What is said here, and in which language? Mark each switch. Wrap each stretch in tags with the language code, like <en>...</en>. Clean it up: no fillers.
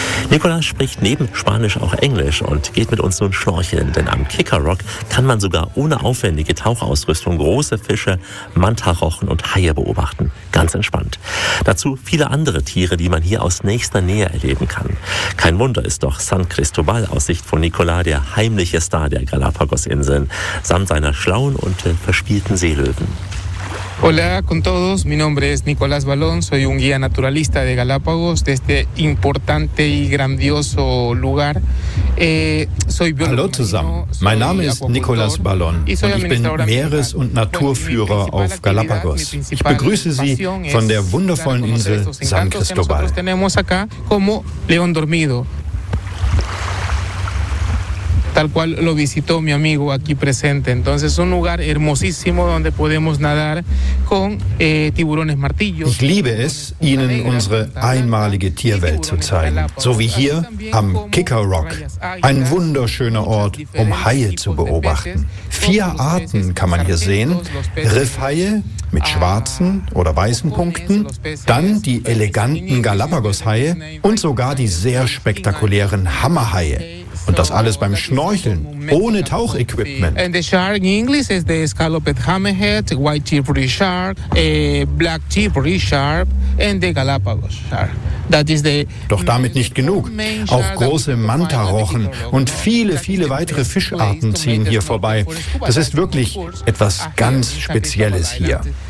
<de>Nicola spricht neben Spanisch auch Englisch und geht mit uns nun schnorcheln, denn am Kicker Rock kann man sogar ohne aufwendige Tauchausrüstung große Fische, Mantarochen und Haie beobachten. Ganz entspannt. Dazu viele andere Tiere, die man hier aus nächster Nähe erleben kann. Kein Wunder ist doch San Cristobal aus Sicht von Nicola der heimliche Star der Galapagos-Inseln, samt seiner schlauen und verspielten Seelöwen.</de> <es>Hola con todos, mi nombre es Nicolás Ballón, soy un guía naturalista de Galápagos, de este importante y grandioso lugar.</es> <de>Hallo zusammen, mein Name ist Nicolás Ballón und ich bin Meeres- und Naturführer auf Galápagos. Ich begrüße Sie von der wundervollen Insel San Cristobal.</de> <es>Tenemos acá como León Dormido. Tal cual lo visitó mi amigo aquí presente. Entonces, un lugar hermosísimo donde podemos nadar con tiburones martillos.</es> <de>Ich liebe es, Ihnen unsere einmalige Tierwelt zu zeigen. So wie hier am Kicker Rock. Ein wunderschöner Ort, um Haie zu beobachten. Vier Arten kann man hier sehen. Riffhaie mit schwarzen oder weißen Punkten, dann die eleganten Galapagos-Haie und sogar die sehr spektakulären Hammerhaie. Und das alles beim Schnorcheln, ohne Tauchequipment.</de> <en>And the shark in English is the scalloped hammerhead, white tipperary shark, black tipperary shark and the Galapagos shark.</en> <de>Doch damit nicht genug. Auch große Mantarochen und viele, viele weitere Fischarten ziehen hier vorbei. Das ist wirklich etwas ganz Spezielles hier.</de>